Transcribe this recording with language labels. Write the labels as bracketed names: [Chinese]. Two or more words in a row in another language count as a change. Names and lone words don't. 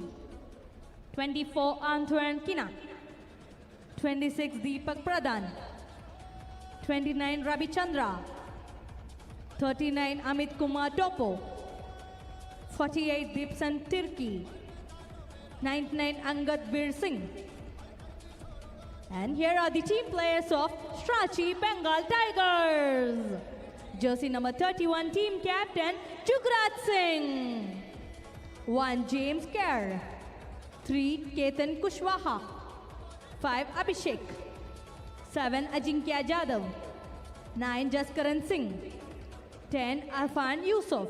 [English] 24, Antoine Kina. 26, Deepak Pradhan. 29, Ravi Chandra. 39, Amit Kumar Topo. 48, Deepsan Tirki. 99, Angad Bir Singh. And here are the team players of Strachi Bengal Tigers. Jersey number 31, team captain Jugraj Singh. 1, James Kerr. 3, Ketan Kushwaha. 5, Abhishek. 7, Ajinkya Jadhav. 9, Jaskaran Singh. 10, Arfan Yusuf.